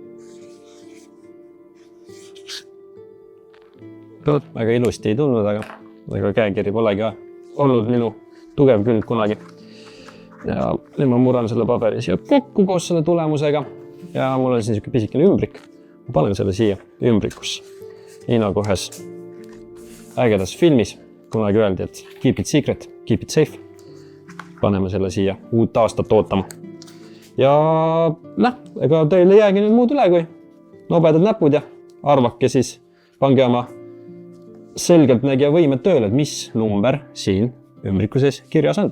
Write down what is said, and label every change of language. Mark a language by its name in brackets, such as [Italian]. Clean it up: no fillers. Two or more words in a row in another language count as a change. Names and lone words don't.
[Estonian] Väga ilusti ei tulnud, aga käekiri polegi olnud minu tugev külg kunagi. Ja nüüd ma murran selle paberi siia kokku koos selle tulemusega ja mul on siin siuke pisikene ümbrik. Ma panen selle siia ümbrikusse. Nii nagu ühes ägedas filmis kunagi öeldi, et [English] keep it secret, keep it safe. [Estonian] Paneme selle siia uut aastat ootama. Ja ega teil ei jäägi nüüd muud üle kui nobedad näpud ja arvake siis, pange oma selgelt nägija võimed tööle, et mis number siin ümbriku sees kirjas on.